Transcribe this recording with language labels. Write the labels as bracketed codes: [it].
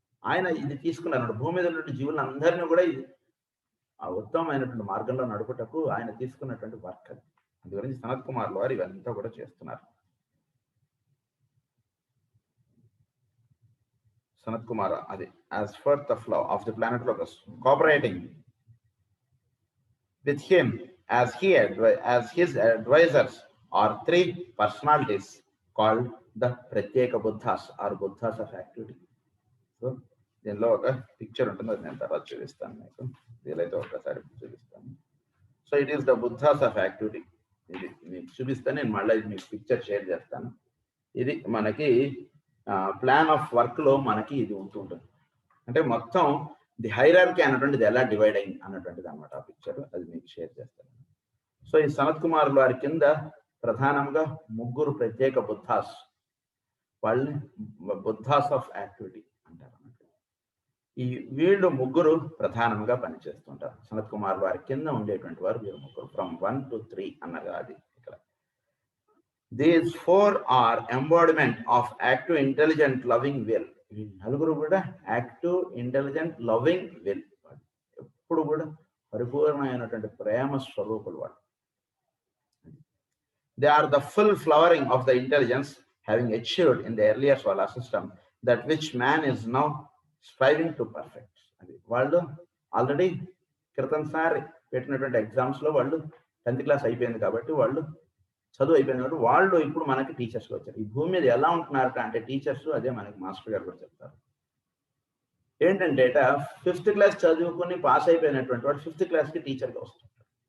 [te] ఆయన ఇది తీసుకున్నారు, భూమి మీద ఉన్నటువంటి జీవులందరినీ కూడా ఇది ఆ ఉత్తమమైనటువంటి మార్గంలో నడుపుటకు ఆయన తీసుకున్నటువంటి వర్క్ అది. అందు గురించి సనత్ కుమార్ వారు ఇవంతా కూడా చేస్తున్నారు. [en] సనత్ కుమార్ అది as fourth of law of the planet Logos, cooperating with him as his advisors are 3 personalities called the Pratyeka Buddhas or Buddhas of activity. [te] So దీనిలో ఒక పిక్చర్ ఉంటుంది, అది నేను తర్వాత చూపిస్తాను మీకు, వీలైతే ఒకసారి చూపిస్తాను. [en] So it is the Buddhas of activity. [te] ఇది మీకు చూపిస్తాను, నేను మళ్ళీ మీకు పిక్చర్ షేర్ చేస్తాను. ఇది మనకి ప్లాన్ ఆఫ్ వర్క్ లో మనకి ఇది ఉంటుంది. అంటే మొత్తం ది హైరార్కీ అన్నటువంటిది ఎలా డివైడ్ అయింది అన్నటువంటిది అనమాట ఆ పిక్చర్, అది మీకు షేర్ చేస్తాను. సో ఈ సనత్ కుమార్ వారి కింద ప్రధానంగా 3 ప్రత్యేక బుద్ధాస్, వాళ్ళని బుద్ధాస్ ఆఫ్ యాక్టివిటీ అంటారు అన్నమాట. ఈ వీళ్ళు 3 ప్రధానంగా పనిచేస్తుంటారు. సనత్ కుమార్ వారి కింద ఉండేటువంటి వారు వీరు 3 ఫ్రమ్ 1 to 3 అన్నగా అది ఇక్కడ. [en] These 4 are embodiment of active, intelligent, loving will. [te] నలుగురు కూడా యాక్టివ్, ఇంటెలిజెంట్, లవింగ్ విల్. ఎప్పుడు కూడా పరిపూర్ణమైనటువంటి ప్రేమ స్వరూపులు వాళ్ళు. [en] They are the full flowering of the intelligence having achieved in the earlier solar system that which man is now striving to perfect. [te] అది వాళ్ళు already క్రితంసారి పెట్టినటువంటి exams లో వాళ్ళు 10th క్లాస్ అయిపోయింది కాబట్టి వాళ్ళు చదువు అయిపోయింది కాబట్టి వాళ్ళు ఇప్పుడు మనకి టీచర్స్ వచ్చారు. ఈ భూమి మీద ఎలా ఉంటున్నారట అంటే టీచర్స్, అదే మనకి మాస్టర్ గారు కూడా చెప్తారు. ఏంటంటే 5th క్లాస్ చదువుకుని పాస్ అయిపోయినటువంటి వాడు 5th క్లాస్కి టీచర్గా వస్తుంటాడు.